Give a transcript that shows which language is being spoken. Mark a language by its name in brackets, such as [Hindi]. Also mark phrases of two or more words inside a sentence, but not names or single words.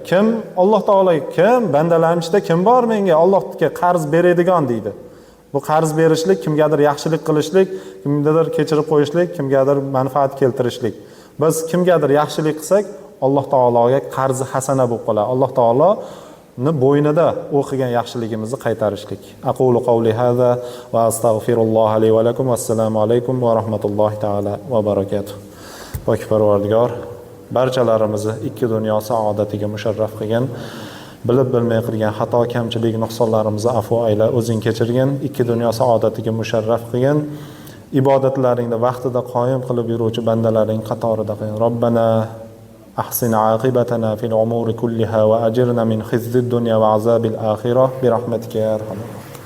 [Uzbek] Kim Alloh taologa, kim bandalarning ichida kim bor menga Allohga qarz beradigan deydi. Bu qarz berishlik, kimgadir yaxshilik qilishlik, kimgadir kechirib qo'yishlik, kimgadir manfaat keltirishlik. Biz kimgadir yaxshilik qilsak, Alloh taologa qarzi hasana bo'lib qoladi. Alloh taolo bo'ynida o'qigan yaxshiligimizni qaytarishlik. [Arabic] أقول قولي هذا وأستغفر الله لي ولكم. السلام عليكم ورحمة الله تعالى وبركاته. [Uzbek] Pok Parvardigor barchalarimizni ikki dunyo saodatiga musharraf qilgan, bilib bilmay qilgan xato, kamchilik, nuqsonlarimizni afv ayla, o'zing kechirgin, ikki dunyo saodatiga musharraf qilgan, ibodatlaringda vaqtida qoyim qilib yuruvchi bandalaring qatorida qilgin. [Arabic] ربنا أحسن عاقبتنا في الأمور كلها وأجرنا من خزي الدنيا وعذاب الآخرة برحمتك يا أرحم